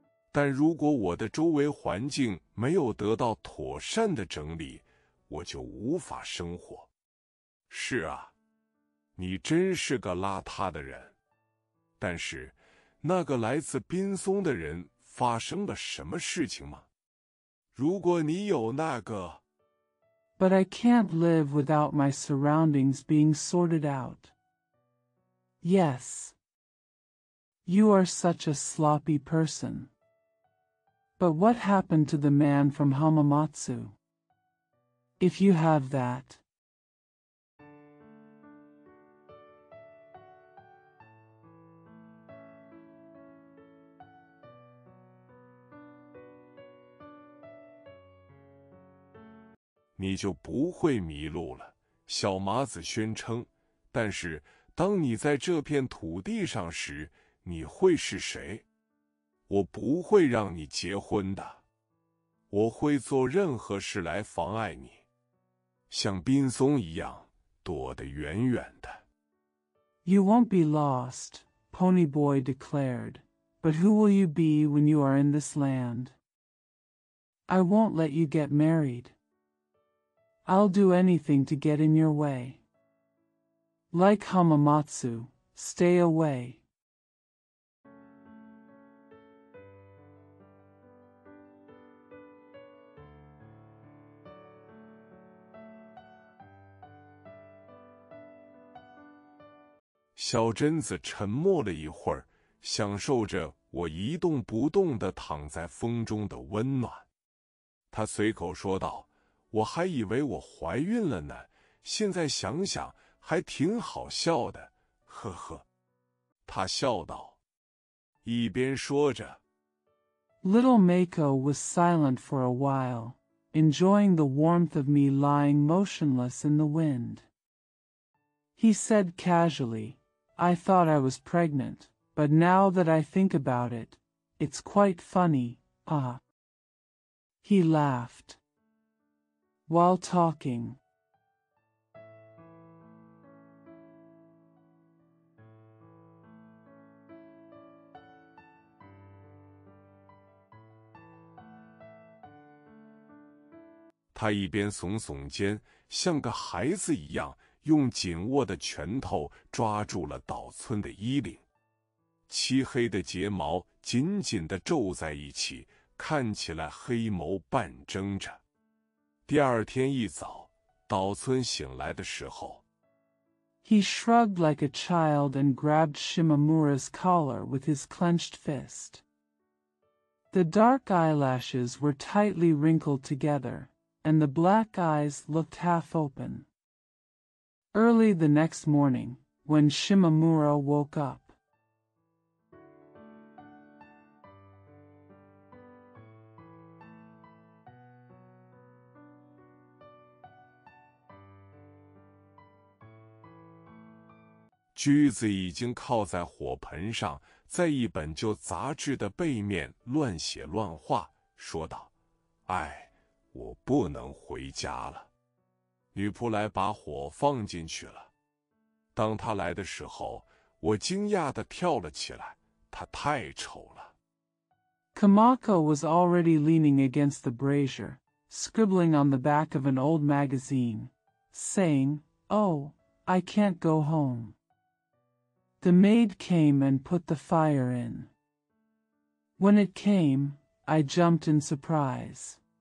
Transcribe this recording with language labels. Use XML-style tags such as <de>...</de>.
<zh>但如果我的周围环境没有得到妥善的整理，我就无法生活。是啊，你真是个邋遢的人。但是，那个来自滨松的人发生了什么事情吗？如果你有那个……</zh> <en>But I can't live without my surroundings being sorted out. Yes. You are such a sloppy person. But what happened to the man from Hamamatsu? If you have that.</en> <zh>你就不会迷路了，小麻子宣称。但是，当你在这片土地上时，你会是谁？我不会让你结婚的。我会做任何事来妨碍你，像滨松一样躲得远远的。</zh> <en>You won't be lost, Ponyboy declared. But who will you be when you are in this land? I won't let you get married. I'll do anything to get in your way. Like Hamamatsu, stay away.</en> <zh>小贞子沉默了一会儿，享受着我一动不动地躺在风中的温暖。她随口说道：“我还以为我怀孕了呢，现在想想还挺好笑的，呵呵。” 她笑道，一边说着。</zh> <en>Little Mako was silent for a while, enjoying the warmth of me lying motionless in the wind. He said casually, I thought I was pregnant, but now that I think about it, it's quite funny, ah. He laughed. While talking.</en> <zh>他一边耸耸肩，像个孩子一样，用紧握的拳头抓住了岛村的衣领，漆黑的睫毛紧紧地皱在一起，看起来黑眸半睁着。第二天一早，岛村醒来的时候，</zh> <en>He shrugged like a child and grabbed Shimamura's collar with his clenched fist. The dark eyelashes were tightly wrinkled together, and the black eyes looked half open. Early the next morning, when Shimamura woke up,</en> <zh>驹子已经靠在火盆上，在一本旧杂志的背面乱写乱画，说道：“哎，我不能回家了。” 女仆来把火放进去了。当她来的时候，我惊讶地跳了起来，她太丑了。</zh> <en>Kamako was already leaning against the brazier, scribbling on the back of an old magazine, saying, "Oh, I can't go home." The maid came and put the fire in. When it came, I jumped in surprise.</en>